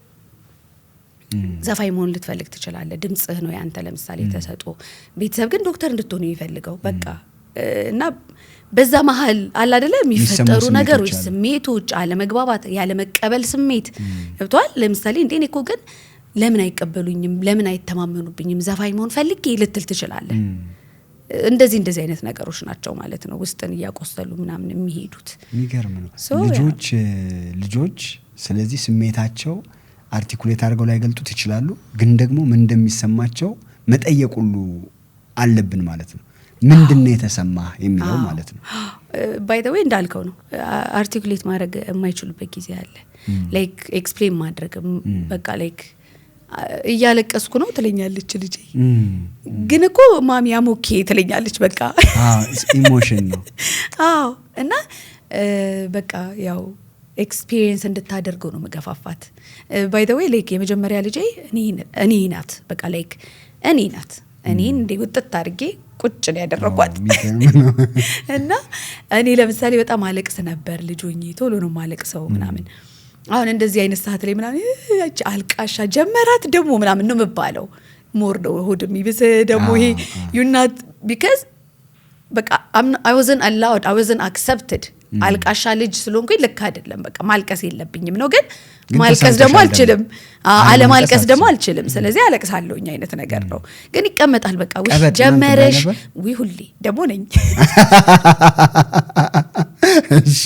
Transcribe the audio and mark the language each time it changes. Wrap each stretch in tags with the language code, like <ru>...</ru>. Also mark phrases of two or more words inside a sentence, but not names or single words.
<am>ዘፋኝ መሆን ልትፈልግ ትችላለህ ድምጽህ ነው ያንተ ለምሳሌ ተሰጦ ቤተሰብ ግን ዶክተር እንድትሆን ይፈልገው በቃ እና በዛ መሃል አለ አይደለ የሚፈጠሩ ነገሮች ስሜቶች አለመግባባት ያለ መቀበል ስሜት ገብቷል ለምሳሌ እንደኔ እኮ ግን ለምን አይቀበሉኝም ለምን አይተማመኑብኝም ዘፋኝ መሆን ፈልጌ ልትል ትችላለህ እንደዚህ አይነት ነገሮች ናቸው ማለት ነው ውስጥን ያቆሰሉ ምናምን የሚሄዱት የሚገርም ነው ልጆች ስለዚህ ስሜታቸው አርቲኩሌት አድርገው ላይ ገልጡት ይችላሉ ግን ደግሞ ምን እንደሚሰማቸው መጠየቅ ሁሉ አለብን ማለት ነው ምንድነው የተሰማ የሚለው ማለት ነው</am> <en>by the way</en> <am>እንዳልከው ነው አርቲኩሌት ማድረግ የማይችሉበት ጊዜ አለ ላይክ ኤክስፕሌን ማድረግ በቃ ላይክ እያለቀስኩ ነው ትለኛለች ልጄ ግን እኮ ማሚ አሞኬ ትለኛለች በቃ ኢሞሽን ነው እና በቃ ያው ኤክስፒሪየንስ እንድታደርገው ነው መገፋፋት</am> <en>by the way</en> <am>ላይክ የመጀመሪያ ልጄ እኔ ናት በቃ ላይክ እኔ ናት እኔን እንደ ወጥት አድርጌ ቁጭ ነው ያደረኳት እና እኔ ለምሳሌ በጣም አለቅስ ነበር ልጆኝ ቶሎ ነው ማለቅሰው ምናምን አሁን እንደዚህ አይነት ሰዓት ላይ ምናምን አልቃሻ ጀመራት ደሞ ምናምን ነው መባለው ሞር ነው ሆድ የሚብስ ደሞ ይሄ</am> <en>you not because</en> <am>በቃ</am> <en>I wasn't allowed I wasn't accepted</en> <am>አልቃሻ ልጅ ስለሆንኩኝ ልክ አይደለም በቃ ማልቀስ የለብኝም ነው ግን ማልቀስ ደግሞ አልችልም አለማልቀስ ደግሞ አልችልም ስለዚህ አለቅሳለሁኝ አይነት ነገር ነው ግን ይቀመጣል በቃ ውሽ ጀመረሽ ወይ ሁሌ ደግሞ ነኝ እሺ</am>